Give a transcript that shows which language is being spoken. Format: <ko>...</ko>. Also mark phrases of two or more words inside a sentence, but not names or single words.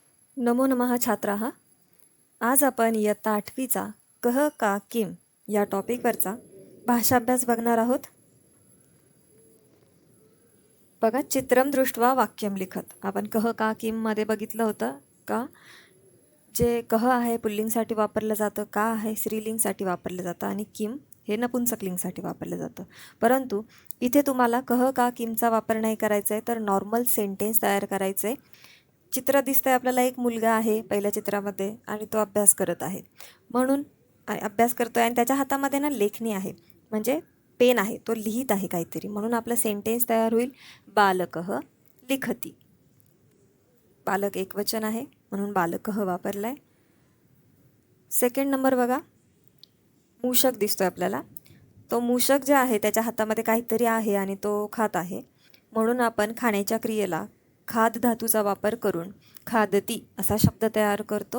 <sa>नमो नमः छात्राः.</sa> <mr>आज आपण इयत्ता 8वीचा कह का किम या टॉपिकवरचा भाषाभ्यास बघणार आहोत. बघा,</mr> <sa>चित्रम दृष्ट्वा वाक्यम लिखत.</sa> <mr>आपण कह का किम मध्ये बघितलं होतं का जे कह आहे पुल्लिंगसाठी वापरलं जातं, का आहे स्त्रीलिंगसाठी वापरलं जातं आणि किम हे नपुंसकलिंगसाठी वापरलं जातं. परंतु इथे तुम्हाला कह का किमचा वापर नाही करायचा आहे, तर</mr> <en>normal sentence</en> <mr>तयार करायचं आहे. चित्र दिसतंय आपल्याला, एक मुलगा आहे पहिल्या चित्रामध्ये आणि तो अभ्यास करत आहे. म्हणून अभ्यास करतोय आणि त्याच्या हातामध्ये ना लेखणी आहे, म्हणजे पेन आहे, तो लिहित आहे काहीतरी. म्हणून आपलं सेंटेन्स तयार होईल,</mr> <sa>बालकः लिखती.</sa> <mr>बालक एकवचन आहे म्हणून बालकः वापरलाय.</mr> <en>second number</en> <mr>बघा, मूषक दिसतोय आपल्याला. तो मूषक जे आहे त्याच्या हातामध्ये काहीतरी आहे आणि तो खात आहे. म्हणून आपण खाण्याच्या क्रियेला खाद धातूचा वापर करून खादती असा शब्द तयार करतो.</mr>